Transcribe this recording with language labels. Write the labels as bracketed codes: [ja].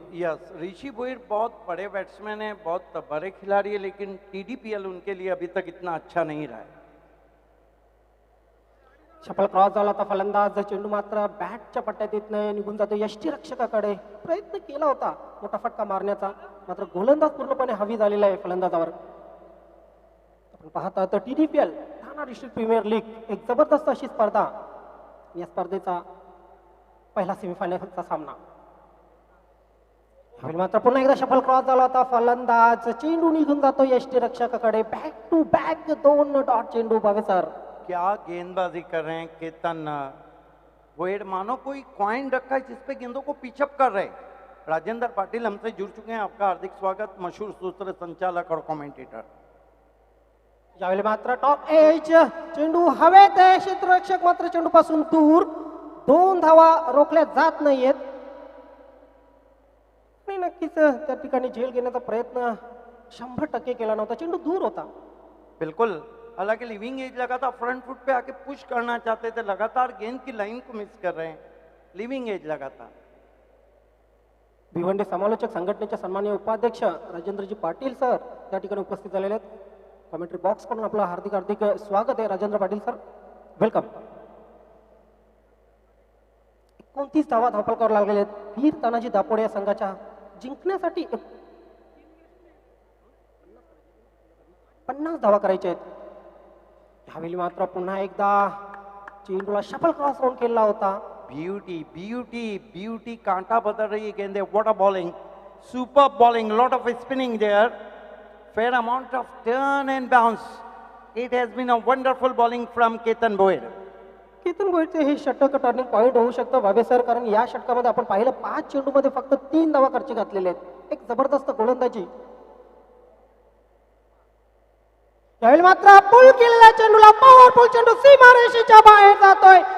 [hi] Yes, ऋषि भोईर बहुत बड़े batsman है, बहुत बड़े खिलाड़ी है, लेकिन टीडीपीएल उनके लिए अभी तक इतना अच्छा नहीं रहा है। [mr] शफल क्रॉस झाला होता फलंदाज, चेंडू मात्र बॅटच्या पट्ट्यात येत नाही, निघून जातो यष्टीरक्षकाकडे. प्रयत्न केला होता मोठा फटका मारण्याचा, मात्र गोलंदाज पूर्णपणे हवी झालेला आहे फलंदाजावर. आपण पाहता तर टीडीपीएल ठाणा डिस्ट्रिक्ट प्रीमियर लीग एक जबरदस्त अशी स्पर्धा. या स्पर्धेचा पहिला सेमीफायनलचा सामना. यावेळी मात्र पुन्हा एकदा शफल क्रॉस झाला होता फलंदाज, चेंडू निघून जातो यष्टीरक्षकाकडे. बॅक टू बॅक 2 डॉट चेंडू बावे सर. [hi] क्या गेंदबाजी कर रहे हैं केतन भोईर, मानो कोई कॉइन रखा है जिसपे गेंदों को पिचअप कर रहे हैं। राजेंद्र पाटिल हमसे जुड़ चुके हैं, आपका हार्दिक स्वागत, मशहूर सूत्र संचालक और कमेंटेटर। [mr] यावेळी मात्र टॉप एज चेंडू हवेत आहे, क्षेत्ररक्षक मात्र चेंडू पासून दूर. 2 धावा रोखल्या जात नाहीयेत. आणि नक्कीच त्या ठिकाणी झेल घेण्याचा प्रयत्न 100% केला नव्हता, चेंडू दूर होता. [hi] बिल्कुल, हालांकि लिविंग एज लगा था, फ्रंट फुट पे आके पुश करना चाहते थे, लगातार गेंद की लाइन को मिस कर रहे हैं, लिविंग एज लगा था। [mr] भिवंडी समालोचक संघटनेचे सन्माननीय उपाध्यक्ष राजेंद्रजी पाटील सर त्या ठिकाणी उपस्थित झालेले आहेत. कमेंट्री बॉक्स कडून आपलं हार्दिक हार्दिक स्वागत आहे राजेंद्र पाटील सर, वेलकम. 29 धावा धावफलकावर लागलेले आहेत. वीर तानाजी दापोडे या संघाच्या जिंकण्यासाठी 50 धावा करायच्या आहेत. यावेळी मात्र पुन्हा एकदा चेंडूला शफल क्रॉस राऊंड केला होता. [en] beauty beauty beauty, [hi] कांटा बदल रही है गेंदे, [en] What a bowling, super bowling, lot of spinning there, fair amount of turn and bounce. It has been a wonderful bowling from Ketan Boyer. [mr] Ketan भोईरचे हे षटक टर्निंग पॉईंट होऊ शकतं बाबे सर, कारण या षटकामध्ये आपण पाहिलं 5 चेंडूमध्ये फक्त 3 धावा खर्च घातलेले आहेत. एक जबरदस्त गोलंदाजी. यावेळी मात्र पुल केलेल्या चेंडूला पॉवरफुल चेंडू सीमारेषेच्या बाहेर जातोय.